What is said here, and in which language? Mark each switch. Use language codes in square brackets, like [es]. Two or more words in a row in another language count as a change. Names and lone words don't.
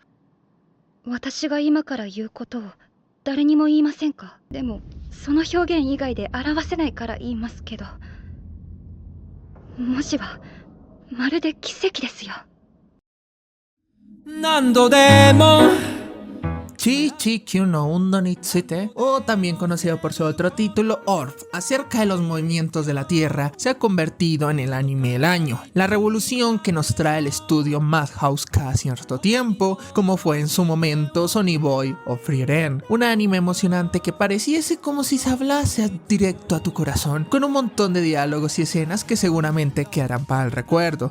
[ja] 私が今から言うことを誰にも言いませんか？でもその表現以外で表せないから言いますけど、文字はまるで奇跡ですよ。何度でも [es] Chi no Undo ni Tsite, o también conocido por su otro título, Orf, acerca de los movimientos de la Tierra, se ha convertido en el anime del año, la revolución que nos trae el estudio Madhouse cada cierto tiempo, como fue en su momento Sonny Boy o Frieren, un anime emocionante que pareciese como si se hablase directo a tu corazón, con un montón de diálogos y escenas que seguramente quedarán para el recuerdo.